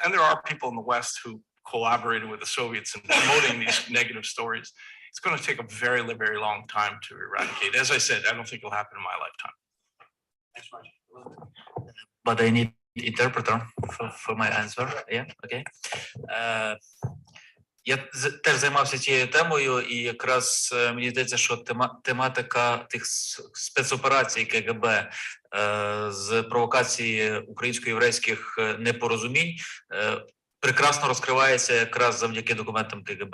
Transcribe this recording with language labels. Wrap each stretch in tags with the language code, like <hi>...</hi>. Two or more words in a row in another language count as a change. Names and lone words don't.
<en>And there are people in the West who collaborated with the Soviets in promoting these negative stories. It's going to take a very, very long time to eradicate. As I said, I don't think it'll happen in my lifetime. Thanks much. But I need interpreter for my answer. Yeah, okay.</en> <uk>Я теж займався цією темою, і якраз мені здається, що тематика тих спецоперацій КГБ з провокації українсько-єврейських непорозумінь прекрасно розкривається якраз завдяки документам КГБ.</uk>